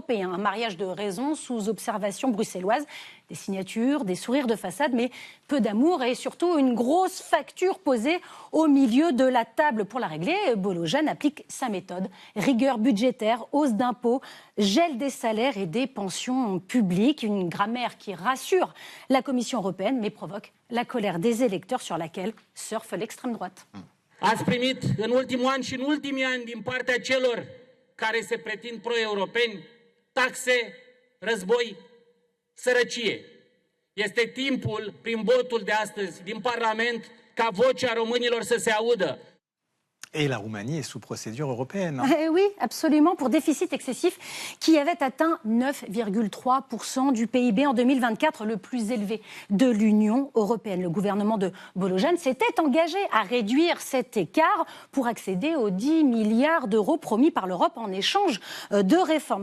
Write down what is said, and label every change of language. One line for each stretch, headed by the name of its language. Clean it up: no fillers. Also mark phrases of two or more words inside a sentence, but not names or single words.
French: Un mariage de raison sous observation bruxelloise, des signatures, des sourires de façade, mais peu d'amour et surtout une grosse facture posée au milieu de la table. Pour la régler, Bolojan applique sa méthode. Rigueur budgétaire, hausse d'impôts, gel des salaires et des pensions publiques. Une grammaire qui rassure la Commission européenne, mais provoque la colère des électeurs sur laquelle surfe l'extrême droite.
Romanian: Ați primit în ultimul an și în ultimii ani din partea celor care se pretind pro-europeni taxe, război, sărăcie. Este timpul, prin votul de astăzi din Parlament, ca vocea românilor să se audă.
French: Et la Roumanie est sous procédure européenne. Eh oui, absolument, pour déficit excessif qui avait atteint 9,3% du PIB en 2024, le plus élevé de l'Union européenne. Le gouvernement de Bolojan s'était engagé à réduire cet écart pour accéder aux 10 milliards d'euros promis par l'Europe en échange de réformes.